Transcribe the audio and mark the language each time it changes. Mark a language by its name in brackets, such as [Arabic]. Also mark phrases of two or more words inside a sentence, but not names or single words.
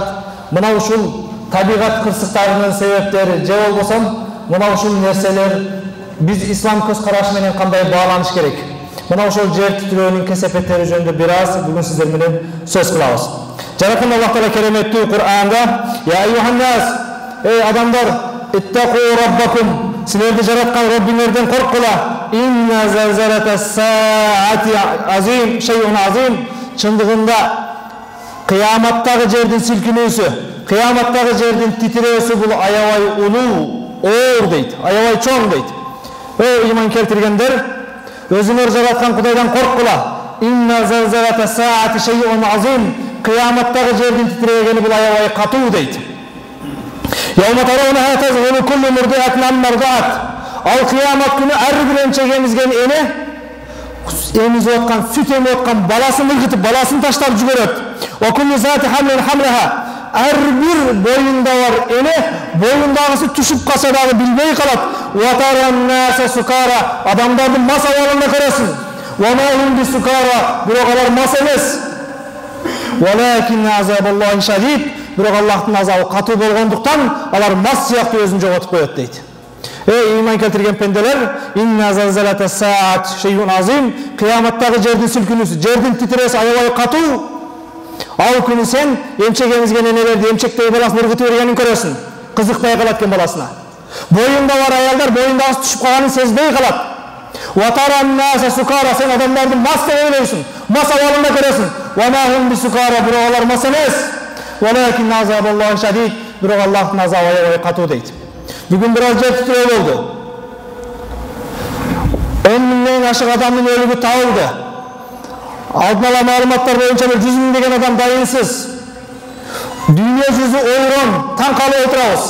[Kyrgyz] Мына ушул табигат кырсыктарынын себептери же болбосо мына ушул нерселер биз ислам көз карашы менен кандай бааланыш керек? Мына ошол жер титирөөнүн кесепеттери жөнүндө бир аз бүгүн сиздер менен сөз кылабыз. Жараткан Аллах Таала кереметтүү Кур'анда: [Arabic] "يا أيها الناس, [Kyrgyz] эй адамдар, [Arabic] اتقوا ربكم, [Kyrgyz] силерди жараткан Раббиңерден корккула. [Arabic] إن زلزلة الساعة عظيم شيء عظيم." [Kyrgyz] Чындыгында кыяматтагы жердин силкинүүсү, кыяматтагы жердин титирөөсү бул аябай улуу, оор дейт, аябай чоң дейт. Эй иман келтиргендер, өзүңөр жараткан Кудайдан корккула. [Arabic] إن زلزلة الساعة شيء عظيم. [Kyrgyz] Кыяматтагы жердин титирегени бул аябай катуу дейт. [Arabic] يوم ترونها تذهل كل مرضعة عما أرضعت. [Kyrgyz] Ал кыямат күнү ар бир эмчек эмизген эне эмизип аткан, сүт эмип аткан баласын ыргытып, баласын таштап жүгөрөт. [Arabic] وكل ذات حمل حملها. [Kyrgyz] Ар бир боюнда бар эне боюндагысы түшүп калса дагы билбей калат. [Arabic] وترى الناس سكارى. [Kyrgyz] Адамдардын мас абалында көрөсүң. [Arabic] وما هم بسكارى. [Kyrgyz] Бирок алар мас эмес. [Arabic] ولكن عذاب الله شديد. [Kyrgyz] Бирок Аллахтын азабы катуу болгондуктан алар мас сыяктуу өзүн жоготуп коет дейт. Эй иман келтирген пенделер, [Arabic] إن زلزلة الساعة شيء عظيم. [Kyrgyz] Кыяматтагы жердин силкинүүсү, жердин титирөөсү аябай катуу. Ал күнү сен эмчек эмизген энелерди эмчектей баласын ыргытып бергенин көрөсүң. Кызыкпай калат экен баласына. Боюнда бар аялдар боюндагысы түшүп калганын сезбей калат. [Arabic] وترى الناس سكارى, [Kyrgyz] сен адамдардын мас деп ойлойсуң. Мас абалында көрөсүң. [Arabic] وما هم بسكارى, [Kyrgyz] бирок алар мас эмес. [Arabic] ولكن عذاب الله شديد. [Kyrgyz] Бирок Аллахтын азабы аябай катуу дейт. Бүгүн бир аз жер титирөө болду. 10 миңден ашык адамдын өлүгү табылды. Алдын ала маалыматтар боюнча 100 000 деген адам дайынсыз. Дүйнө жүзү ойрон, таң калып отурабыз.